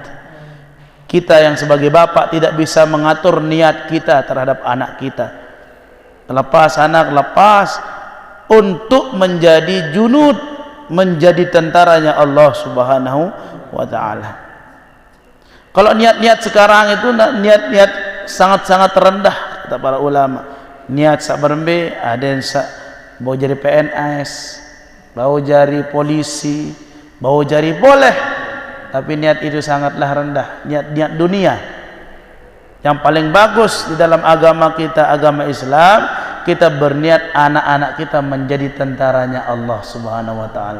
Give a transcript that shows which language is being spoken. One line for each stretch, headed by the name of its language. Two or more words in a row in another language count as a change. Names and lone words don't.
Indonesian: Kita yang sebagai bapak tidak bisa mengatur niat kita terhadap anak kita. Lepas anak lepas untuk menjadi junud, menjadi tentaranya Allah
Arabic: سبحانه وتعالى.
Indonesian: Kalau niat-niat sekarang itu niat-niat sangat-sangat rendah kata para ulama. Niat
Sasak: sak berembe ada yang sak bau
Indonesian: jadi PNS, bau jadi polisi, bau jadi boleh, tapi niat itu sangatlah rendah. Niat dunia. Yang paling bagus di dalam agama kita, agama Islam, kita berniat anak-anak kita menjadi tentaranya Allah
Arabic: سبحانه وتعالى.